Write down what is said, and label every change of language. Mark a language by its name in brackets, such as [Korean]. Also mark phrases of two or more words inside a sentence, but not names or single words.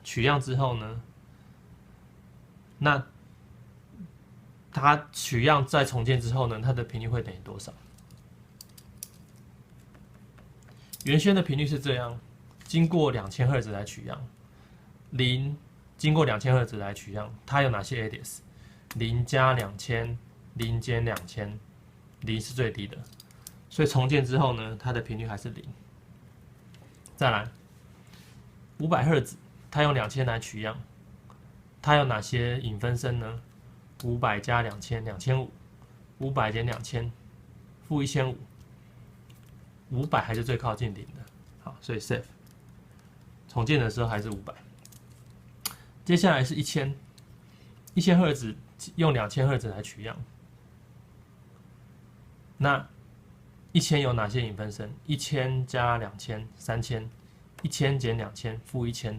[Chinese] 取樣之後呢，那它取樣再重建之後呢，它的頻率會等於多少？原先的頻率是這樣，經過2000赫茲來取樣。0經過2000赫茲來取樣，它有哪些 alias？0加2000，0減2000，0是最低的，所以重建之後呢，它的頻率還是0。再來，500赫茲，它用2000來取樣，它有哪些影分身呢？500加2000，2500，500減2000，負1500，500還是最靠近0的，好，所以 safe。重建的時候還是500。接下來是1000赫茲，用2000赫茲來取樣。那1000有哪些影分身？1000加2000，3000；1000減2000，負1000。